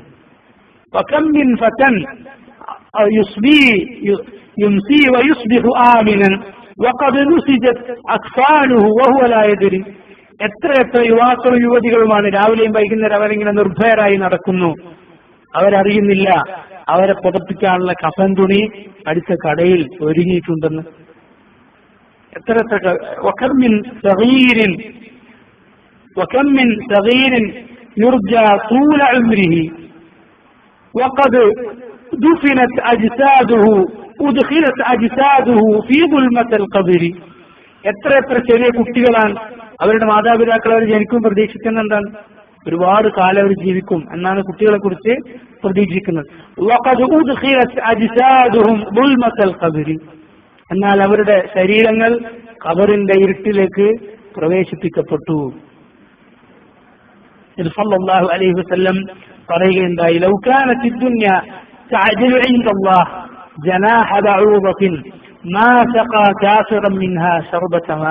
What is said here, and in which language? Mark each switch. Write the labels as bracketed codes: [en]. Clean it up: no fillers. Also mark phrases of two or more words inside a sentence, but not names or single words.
[ar] وكم من فتى يمسي ويصبح آمنا وقد نسجت أكفانه وهو لا يدري. [ml] എത്ര യുവാക്കളും യുവതികളുമാണ് രാവിലെയും വൈകുന്നേരം അവരിങ്ങനെ നിർഭയരായി നടക്കുന്നു, അവരറിയുന്നില്ല അവരെ പുതപ്പിക്കാനുള്ള കഫൻ തുണി അടുത്ത കടയിൽ ഒരുങ്ങിയിട്ടുണ്ടെന്ന്. [ar] وكم من صغير يرجى طول عمره وقد دفنت أجساده أدخلت أجساده في ظلمة القبر. [ml] എത്ര ചെറിയ കുട്ടികളാണ്, അവരുടെ മാതാപിതാക്കൾ അവർ ജനിക്കും പ്രതീക്ഷിക്കുന്ന എന്താണ്, ഒരുപാട് കാലം അവർ ജീവിക്കും എന്നാണ് കുട്ടികളെ കുറിച്ച് പ്രതീക്ഷിക്കുന്നത്. [ar] وقد أدخلت أجسادهم ظلمة القبر, [ml] എന്നാൽ അവരുടെ ശരീരങ്ങൾ ഖബറിന്റെ ഇരുട്ടിലേക്ക് പ്രവേശിപ്പിക്കപ്പെട്ടു. [ar] صلى الله عليه وسلم പറയുകയുണ്ടായി, لو كانت الدنيا تعدل عند الله جناح بعوضة ما سقى كافرا منها شربة ماء.